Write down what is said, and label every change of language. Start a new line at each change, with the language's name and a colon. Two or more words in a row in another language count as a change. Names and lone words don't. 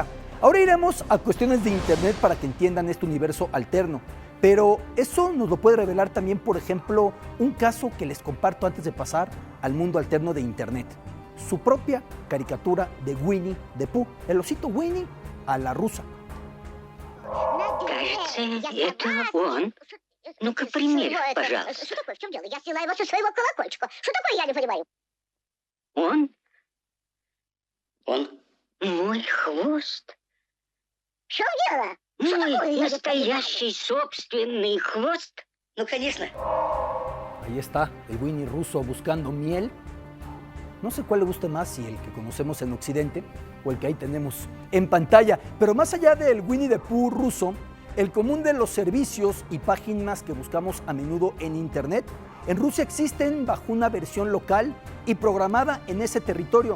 Spanish: Ahora iremos a cuestiones de internet para que entiendan este universo alterno. Pero eso nos lo puede revelar también, por ejemplo, un caso que les comparto antes de pasar al mundo alterno de internet. Su propia caricatura de Winnie the Pooh, el osito Winnie a la rusa.
Russian: Кажется, это он. Ну-ка, примерь, пожалуйста. В чем дело? Я сняла его со своего колокольчика. Что такое, я не понимаю? Он? Он? Мой хвост. В чем дело? Что Мой такое, я не настоящий собственный хвост. Ну, конечно.
Spanish: Ahí está, el Winnie ruso buscando miel. No sé cuál le guste más, si el que conocemos en Occidente o el que ahí tenemos en pantalla. Pero más allá del Winnie the Pooh ruso, el común de los servicios y páginas que buscamos a menudo en Internet, en Rusia existen bajo una versión local y programada en ese territorio.